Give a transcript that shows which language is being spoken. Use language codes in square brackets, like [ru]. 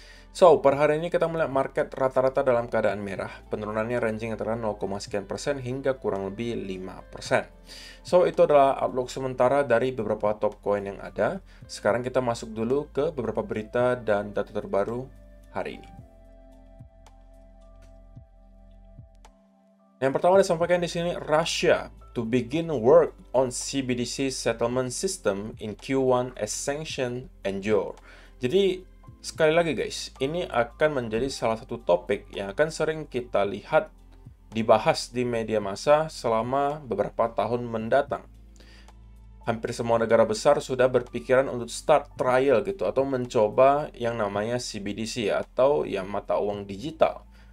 [id] So, per hari ini kita melihat market rata-rata dalam keadaan merah. Penurunannya ranging antara 0, sekian persen hingga kurang lebih 5%. So, itu adalah outlook sementara dari beberapa top coin yang ada. Sekarang kita masuk dulu ke beberapa berita dan data terbaru hari ini. Yang pertama disampaikan di sini, [en] Russia to begin work on CBDC settlement system in Q1 as sanction endure. [id] Jadi, sekali lagi guys, ini akan menjadi salah satu topik yang akan sering kita lihat dibahas di media massa selama beberapa tahun mendatang. Hampir semua negara besar sudah berpikiran untuk start trial gitu atau mencoba yang namanya CBDC atau yang mata uang digital.